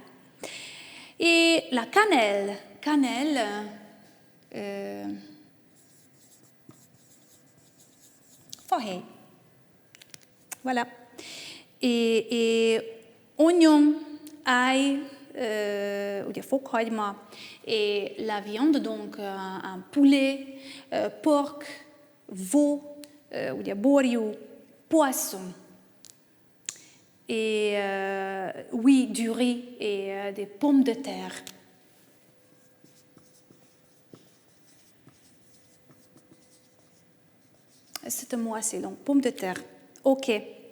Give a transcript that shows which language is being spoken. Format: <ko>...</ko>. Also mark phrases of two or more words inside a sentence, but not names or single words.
<fr>Et la cannelle, fahé. Voilà. Et oignon, ail,</fr> <hu>ugye fokhagyma,</hu> <fr>et la viande, donc un poulet, porc, veau,</fr> <hu>ugye borjú,</hu> <fr>poisson. Et oui, du riz et des pommes de terre. C'est un mot assez long, pommes de terre.</fr>